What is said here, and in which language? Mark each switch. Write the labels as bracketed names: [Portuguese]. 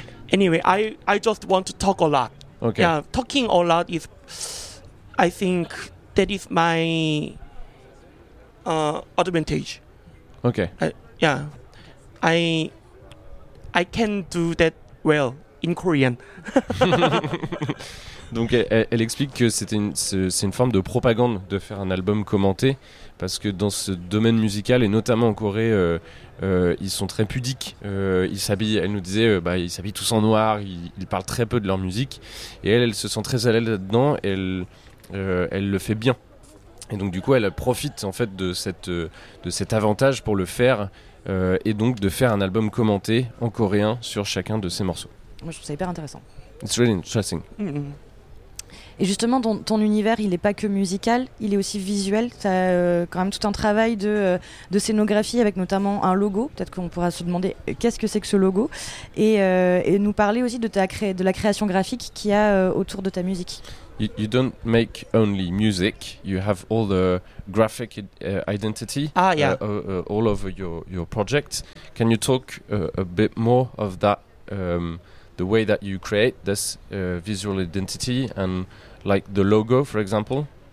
[English] Anyway, I just want to talk a lot. Okay. Yeah, talking a lot is. I think that is my advantage. Okay. I can do that well in Korean. [French] Donc elle explique que c'est une forme de propagande de faire un album commenté parce que dans ce domaine musical et notamment en Corée ils sont très pudiques, ils s'habillent, elle nous disait ils s'habillent tous en noir, ils parlent très peu de leur musique et elle se sent très à l'aise là-dedans, elle le fait bien et donc du coup elle profite en fait de cet avantage pour le faire et donc de faire un album commenté en coréen sur chacun de ses morceaux. Moi je trouve ça hyper intéressant. [English] It's really interesting. Mm-hmm. [French] Et justement, ton univers, il n'est pas que musical, il est aussi visuel. Tu as quand même tout un travail de scénographie avec notamment un logo. Peut-être qu'on pourra se demander qu'est-ce que c'est que ce logo. Et nous parler aussi de la création graphique qu'il y a autour de ta musique. [English] You don't make only music. You have all the graphic identity all over your project. Can you talk a bit more of that, the way that you create this visual identity and like the logo, for example?